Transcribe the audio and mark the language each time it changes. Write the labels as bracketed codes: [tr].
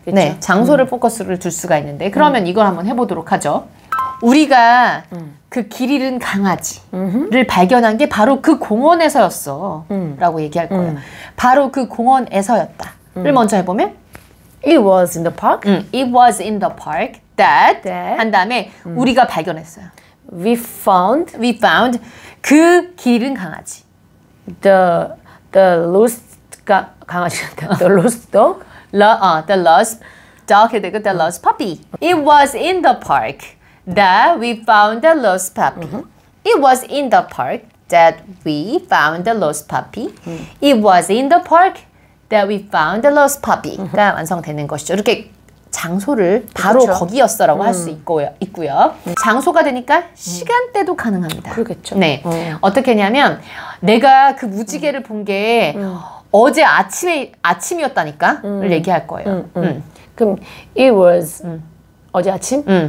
[ko] 네, 장소를 포커스를 둘 수가 있는데 그러면 이걸 한번 해보도록 하죠. 우리가 그 길 잃은 강아지를 발견한 게 바로 그 공원에서였어 라고 얘기할 거예요. 바로 그 공원에서였다를 먼저 해보면 [en] It was in the park. It was in the park that [ko] 한 다음에 우리가 발견했어요. [en] We found [ko] 그 길 잃은 강아지. [en] the lost 강아지. The lost dog. The lost dog 되고 the lost puppy. It was in the park that we found the lost puppy. It was in the park that we found the lost puppy. It was in the park that we found the lost puppy가 [ko] 완성되는 것이죠. 이렇게 장소를 바로 그렇죠. 거기였어라고 할 수 있고요. 장소가 되니까 시간대도 가능합니다. 그러겠죠. 네. 어떻게 했냐면 내가 그 무지개를 본 게 어제 아침이었다니까를 얘기할 거예요. 그럼 [en] it was [ko] 어제 아침?